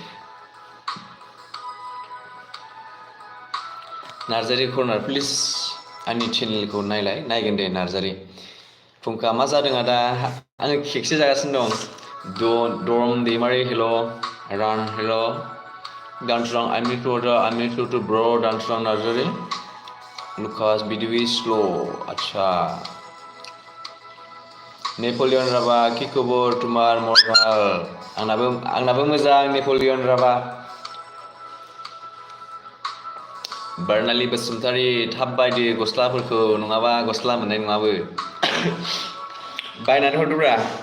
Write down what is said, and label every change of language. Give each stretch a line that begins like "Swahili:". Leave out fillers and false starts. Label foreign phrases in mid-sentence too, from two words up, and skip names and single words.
Bodo: नार्जारि कर्नार प्लिज आंनि चेनेलखौ नायलाय नायगोन दे नार्जारि फुंखा मा जादों आदा आङो केकसो जागासिनो दं दरम दैमारि हेल' रान हेल' दानसुरां
English: I miss you too bro
Bodo: दानसुरां नार्जारि लुकास बिदिवि स्ल' आच्छा नेपलियन राभा
Assamese: কি খবৰ তোমাৰ
Bodo: मरमाल आंनाबो मोजां नेपलियन राभा बारनालि बसुमतारी थाब बायदो गस्लाफोरखौ नङाबा गस्ला मोननाय नङाबो बायनानै हरदोब्रा